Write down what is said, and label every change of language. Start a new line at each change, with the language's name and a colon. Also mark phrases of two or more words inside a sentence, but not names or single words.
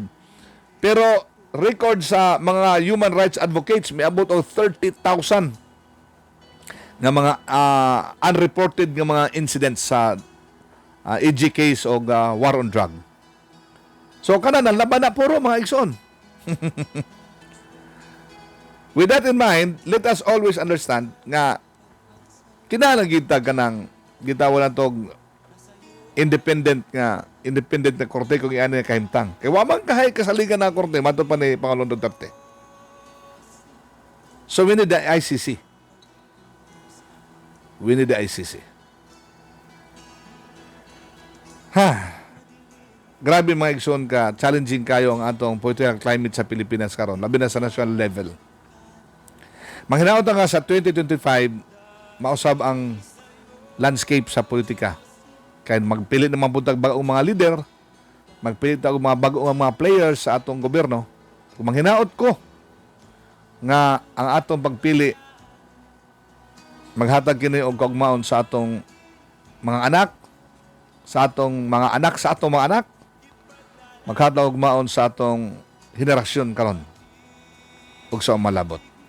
Cebuano: Pero record sa mga
English: human rights advocates
Cebuano: may abot og 30,000 nga mga unreported nga mga incidents sa EG case o
English: war on drug.
Cebuano: So kanan laban na puro mga igsoon.
English: With that in mind, let us always understand
Cebuano: nga kinahanglan kita kanang gitawon natog independent na korte kung iyan na kahimtang. Kaya wamang kahay kasaligan na korte, mato pa ni Pangulong Duterte.
English: So we need the ICC. We need the ICC.
Cebuano: Grabe mga igsoon ka, challenging kayo ang atong political climate sa Pilipinas karon, labi na sa national level. Manghinaot nga sa 2025, mausab ang landscape sa politika. Kaya magpilit naman po bagong mga leader, magpilit ang mga bagong mga players sa atong gobyerno. Kung manghinaot ko nga ang atong pagpili maghatag kini og kaugmaon sa atong mga anak, sa atong mga anak, sa atong mga anak, maghatag og maon sa atong henerasyon karon ug sa malabot.